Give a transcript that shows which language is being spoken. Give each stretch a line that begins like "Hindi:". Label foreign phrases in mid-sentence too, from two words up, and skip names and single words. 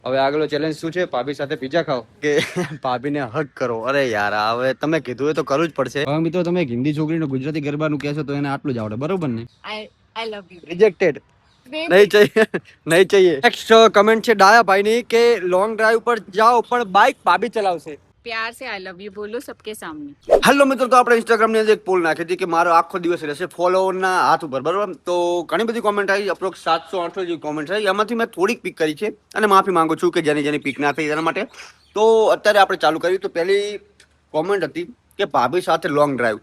Gujarati: હવે આગળ ચેલેન્જ શું છે? ભાભી સાથે પિઝા ખાઓ કે ભાભીને હગ કરો? અરે યાર, હવે તમે કીધું એ તો કરવું જ પડશે. હવે મિત્રો તમે હિન્દી છોકરીને ગુજરાતી ગરબાનું કહેશો તો એને આટલું જ આવડે, બરોબર ને?
English: I love you.
Hindi: રિજેક્ટેડ. नहीं चाहिए, नहीं चाहिए.
Gujarati: નેક્સ્ટ કમેન્ટ છે ડાયા ભાઈની કે
English: long drive
Gujarati: પર જાઓ પણ બાઇક ભાભી ચલાવશે.
Hindi: प्यार से
English: I love you
Hindi: बोलो सबके सामने.
Gujarati: હેલો મિત્રો, તો આપણે ઇન્સ્ટાગ્રામ ની અંદર એક પોલ નાખી હતી કે મારો આખો દિવસ રહેશે ફોલોવરના હાથ ઉપર, બરોબર? તો ઘણી બધી કોમેન્ટ આવી, અપ્રોક્સ 700-800 જેવી કોમેન્ટ આવી. એમાંથી મેં થોડીક પિક કરી છે અને માફી માંગુ છું કે જેની પિક ના થઈ તેના માટે. તો અત્યારે આપણે ચાલુ કર્યું. તો પહેલી કોમેન્ટ હતી કે ભાભી સાથે
English: long drive.